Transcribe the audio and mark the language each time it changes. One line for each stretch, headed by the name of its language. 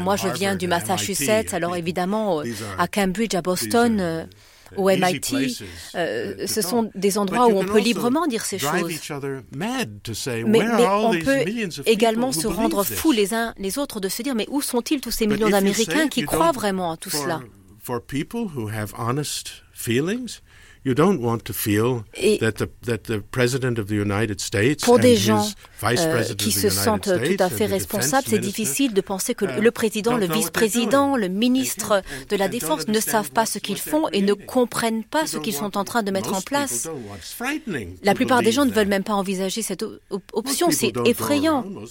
French: Moi, je viens du Massachusetts, alors évidemment, à Cambridge, à Boston, au MIT, ce sont des endroits où on peut librement dire ces choses. Mais on peut également se rendre fous les uns les autres de se dire, mais où sont-ils tous ces millions d'Américains qui croient vraiment à tout cela?
English: For people who have honest feelings, you don't want to feel that the president of the United States and his vice president
French: qui se sentent tout à fait responsables, c'est difficile de penser que le président, le vice-président, le ministre de la défense ne savent pas ce qu'ils font et ne comprennent pas ce qu'ils sont en train de mettre en place. La plupart des gens ne veulent même pas envisager cette option, c'est effrayant.